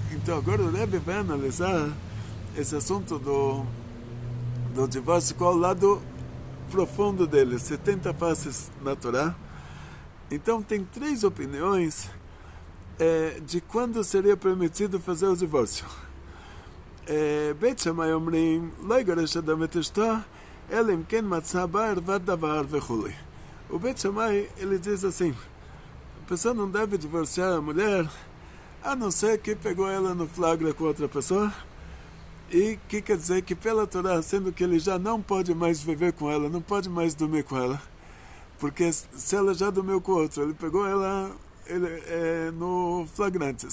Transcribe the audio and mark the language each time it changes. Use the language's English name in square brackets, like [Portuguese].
[Portuguese] Então agora o Rebbe vai analisar esse assunto do divórcio, qual é o lado profundo dele, 70 faces na Torá. Então tem 3 opiniões de quando seria permitido fazer o divórcio. [Hebrew] בית שמאי אומרים, לא יגרש אדם את אשתו, אלא אם כן מצא בה ערוות דבר וכו'. [Portuguese] ובית שמאי, ele diz assim, a pessoa não deve divorciar a mulher, a não ser que pegou ela no flagra com outra pessoa, e que quer dizer que pela Torá, sendo que ele já não pode mais viver com ela, não pode mais dormir com ela, porque se ela já dormiu com outra, ele pegou ela no flagrante.